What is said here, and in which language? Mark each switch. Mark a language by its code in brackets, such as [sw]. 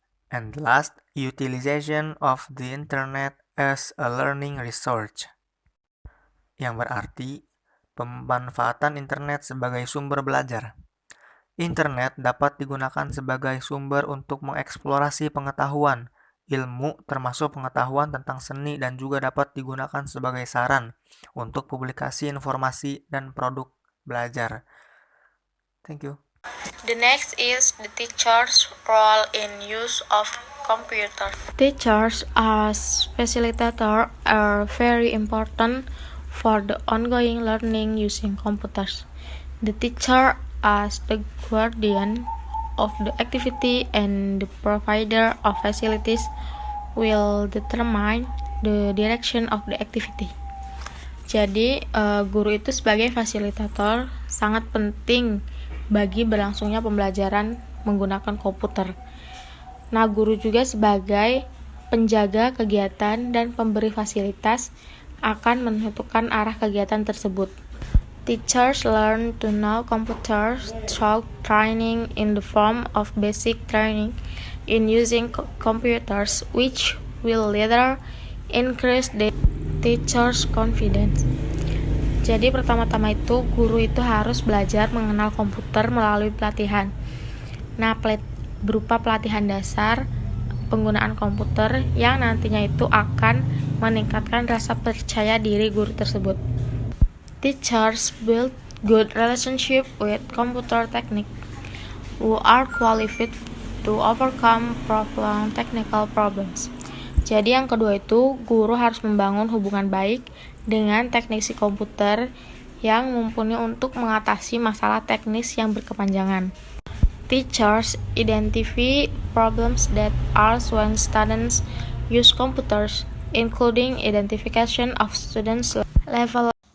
[en] And last, utilization of the internet as a learning resource, [id] yang berarti pemanfaatan internet sebagai sumber belajar. Internet dapat digunakan sebagai sumber untuk mengeksplorasi pengetahuan, ilmu termasuk pengetahuan tentang seni, dan juga dapat digunakan sebagai saran untuk publikasi informasi dan produk belajar. [en] Thank you. The next is the teacher's role in use of computer. Teachers as facilitator are very important for the ongoing learning using computers. The teacher as the guardian of the activity and the provider of facilities will determine the direction of the activity. [id] Jadi, guru itu sebagai fasilitator, sangat penting bagi berlangsungnya pembelajaran menggunakan komputer. Nah, guru juga sebagai penjaga kegiatan dan pemberi fasilitas akan menentukan arah kegiatan tersebut. [en] Teachers learn to know computers through training in the form of basic training in using computers, which will later increase the teacher's confidence. [id] Jadi pertama-tama itu guru itu harus belajar mengenal komputer melalui pelatihan. Nah, berupa pelatihan dasar penggunaan komputer yang nantinya itu akan meningkatkan rasa percaya diri guru tersebut. [en] Teachers build good relationship with computer technique who are qualified to overcome technical problems. [id] Jadi yang kedua itu guru harus membangun hubungan baik dengan teknisi komputer yang mumpuni untuk mengatasi masalah teknis yang berkepanjangan. [en] Teachers identify problems that arise when students use computers, including identification of students' level.